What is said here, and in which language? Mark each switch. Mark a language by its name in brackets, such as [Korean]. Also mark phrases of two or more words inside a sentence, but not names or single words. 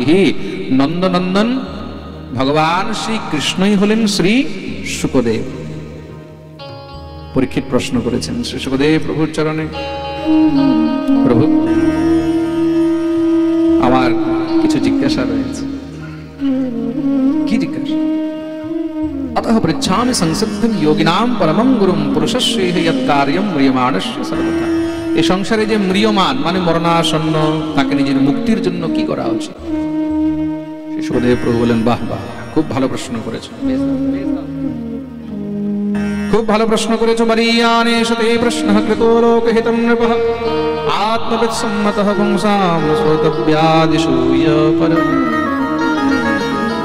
[Bangla] নন্দনন্দন ভগবান শ্রী কৃষ্ণই হলেন শ্রী শুকদেব। পরীক্ষিত প্রশ্ন করেছেন শ্রী শুকদেব প্রভুর চরণে, প্রভু আমার কিছু জিজ্ঞাসা রয়েছে। কি জিজ্ঞাসা? [Sanskrit] अतः पृच्छामि संसिद्धं योगिनां परमं गुरुं पुरुषस्येह यत्कार्यं म्रियमाणस्य सर्वथा। [Bangla] এই সংসারে যে ম্রিয়মান মানে মরণাসন্ন, তাকে নিজের মুক্তির জন্য কি করা উচিত? শ্রী সুখদেব প্রভু বলেন, বাহ বাহ, খুব ভালো প্রশ্ন করেছো, খুব ভালো প্রশ্ন করেছো। [Sanskrit] মরিয়ানে সতে প্রশ্নঃ কৃতো লোকহিতং নৃপঃ আত্মবিৎ সম্মতঃ পুংসাম শ্রোতব্যাদিষু য় পরম।